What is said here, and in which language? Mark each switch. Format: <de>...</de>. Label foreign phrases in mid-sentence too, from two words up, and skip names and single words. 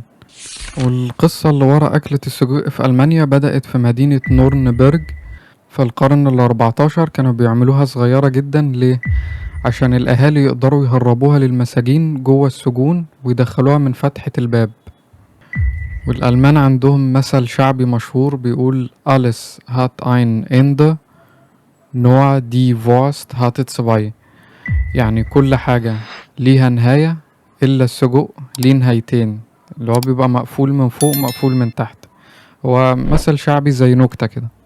<ar>والقصة اللي ورا أكلة السجق في ألمانيا بدأت في مدينة نورنبرج في القرن ال14، كانوا بيعملوها صغيرة جدا. ليه؟ عشان الأهالي يقدروا يهربوها للمساجين جوه السجون ويدخلوها من فتحة الباب. والألمان عندهم مثل شعبي مشهور بيقول</ar> <de>alles hat ein Ende nur die Wurst hat zwei،</de> <ar>يعني كل حاجة ليها نهاية إلا السجق ليه نهايتين، اللي هو بيبقى مقفول من فوق مقفول من تحت. هو مثل شعبي زي نكتة كده.</ar>